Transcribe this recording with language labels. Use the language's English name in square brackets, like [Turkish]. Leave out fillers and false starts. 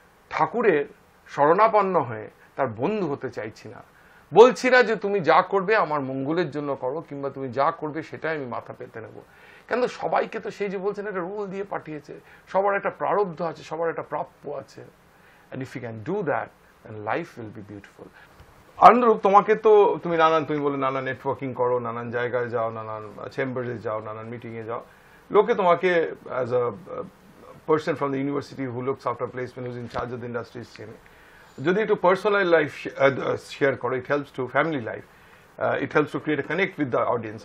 [Bangla] ঠাকুরের শরণাপন্ন হয়ে তার বন্ধু হতে চাইছি না। বলছি না যে তুমি যা করবে আমার মঙ্গলের জন্য করো, কিংবা তুমি যা করবে সেটাই আমি মাথা পেতে নেব। কিন্তু সবাইকে তো সেই যে বলছেন একটা রুল দিয়ে পাঠিয়েছে, সবার একটা প্রারব্ধ আছে, সবার একটা প্রাপ্য আছে। [English] and if you can do that then life will be beautiful. [Bangla] আনন্দরূপ, তোমাকে তো তুমি বলে নানান নেটওয়ার্কিং করো, নানান জায়গায় যাও, নানান চেম্বারে যাও, নানান মিটিং এ যাও, লোকে তোমাকে [English] as a person from the university who looks after placement, who's in charge of the industries [Bangla] চেনে। যদি একটু পার্সোনাল লাইফ শেয়ার করো, [English] It helps to family life, it helps to create a connect with the audience.